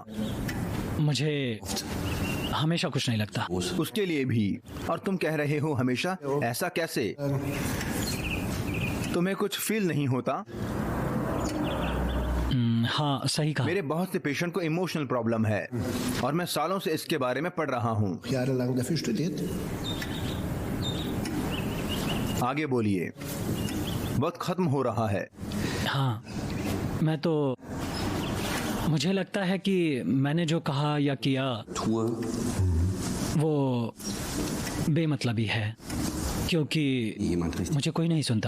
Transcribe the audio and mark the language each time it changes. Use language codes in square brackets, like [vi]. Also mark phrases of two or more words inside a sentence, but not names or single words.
[hi] मुझे हमेशा कुछ नहीं लगता। उसके लिए भी। और तुम कह रहे हो हमेशा, ऐसा कैसे? तुम्हें कुछ फील नहीं होता? हाँ, सही कहा। मेरे बहुत से पेशेंट को [en] emotional problem [hi] है और मैं सालों से इसके बारे में पढ़ रहा हूँ। [de] Jahrelang dafür studiert. [hi] आगे बोलिए, वक्त खत्म हो रहा है। हाँ, मुझे लगता है कि मैंने जो कहा या किया वो बेमतलबी है, क्योंकि मुझे कोई नहीं सुनता।